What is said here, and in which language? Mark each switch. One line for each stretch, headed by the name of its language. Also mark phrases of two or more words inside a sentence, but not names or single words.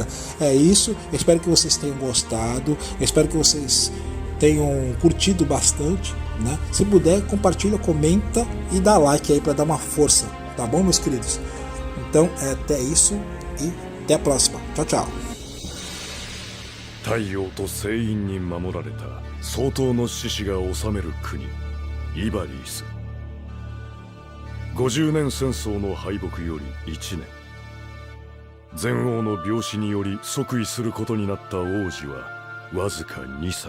Portuguese: É isso, eu espero que vocês tenham gostado, eu espero que vocês tenham curtido bastante, né? Se puder, compartilha, comenta e dá like aí para dar uma força, tá bom, meus queridos? Então, até isso e até a próxima. Tchau, tchau.
Japanese: 太陽と聖院に守られた相当の志士が治める国イバリース。50年戦争の敗北より1年、前王の病死により即位することになった王子はわずか2歳。